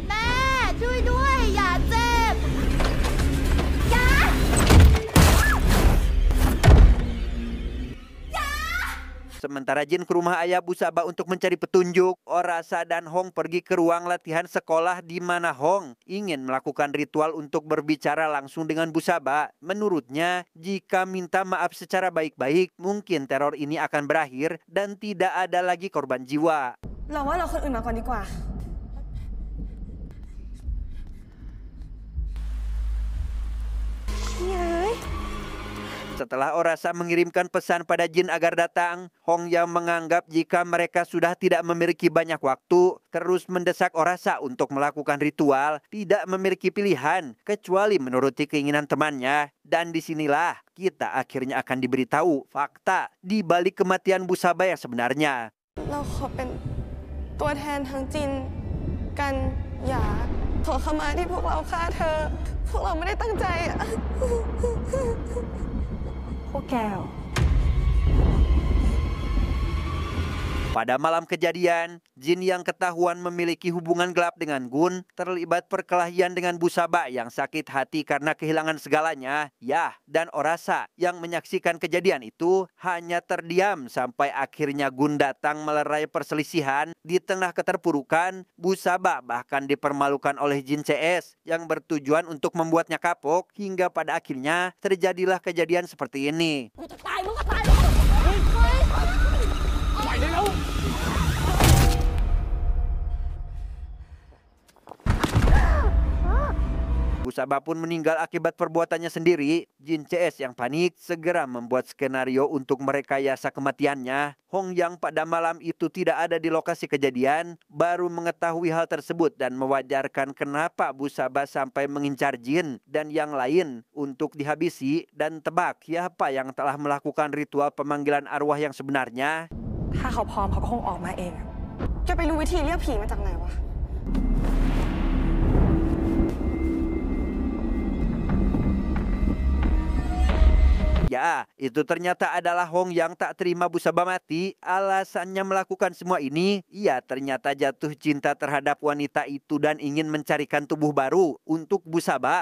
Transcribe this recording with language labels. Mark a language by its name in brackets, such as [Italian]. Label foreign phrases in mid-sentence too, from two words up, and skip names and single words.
[Indonesian] sementara Jin ke rumah ayah Busaba untuk mencari petunjuk, Orasa dan Hong pergi ke ruang latihan sekolah di mana Hong ingin melakukan ritual untuk berbicara langsung dengan Busaba. Menurutnya, jika minta maaf secara baik-baik, mungkin teror ini akan berakhir dan tidak ada lagi korban jiwa. [Thai] เราว่าเราคนอื่นมาก่อนดีกว่า [Indonesian] Setelah Orasa mengirimkan pesan pada Jin agar datang, Hong yang menganggap jika mereka sudah tidak memiliki banyak waktu, terus mendesak Orasa untuk melakukan ritual, tidak memiliki pilihan kecuali menuruti keinginan temannya. Dan disinilah kita akhirnya akan diberitahu fakta di balik kematian Busaba yang sebenarnya. [Thai] เราขอเป็นตัวแทนทั้งจินกันหยาขอขมาที่พวกเราฆ่าเธอ พวกเราไม่ได้ตั้งใจอะ พวกแกเหรอ [Indonesian] Pada malam kejadian, Jin yang ketahuan memiliki hubungan gelap dengan Gun terlibat perkelahian dengan Busaba yang sakit hati karena kehilangan segalanya. Yah dan Orasa yang menyaksikan kejadian itu hanya terdiam sampai akhirnya Gun datang melerai perselisihan. Di tengah keterpurukan, Busaba bahkan dipermalukan oleh Jin CS yang bertujuan untuk membuatnya kapok hingga pada akhirnya terjadilah kejadian seperti ini. [Thai] กูจะตายมึงก็ตายมึงเฮ้ย [Indonesian] Busaba pun meninggal akibat perbuatannya sendiri. Jin CS yang panik segera membuat skenario untuk merekayasa kematiannya. Hong yang pada malam itu tidak ada di lokasi kejadian baru mengetahui hal tersebut dan mewajarkan kenapa Busaba sampai mengincar Jin dan yang lain untuk dihabisi, dan tebak siapa yang telah melakukan ritual pemanggilan arwah yang sebenarnya. [Thai] ถ้าเขาพร้อมเขาก็คงออกมาเองอะแกไปรู้วิธีเรียกผีมาจากไหนวะ [Indonesian] Ya, itu ternyata adalah Hong yang tak terima Busaba mati. Alasannya melakukan semua ini, ia ternyata jatuh cinta terhadap wanita itu dan ingin mencarikan tubuh baru untuk Busaba.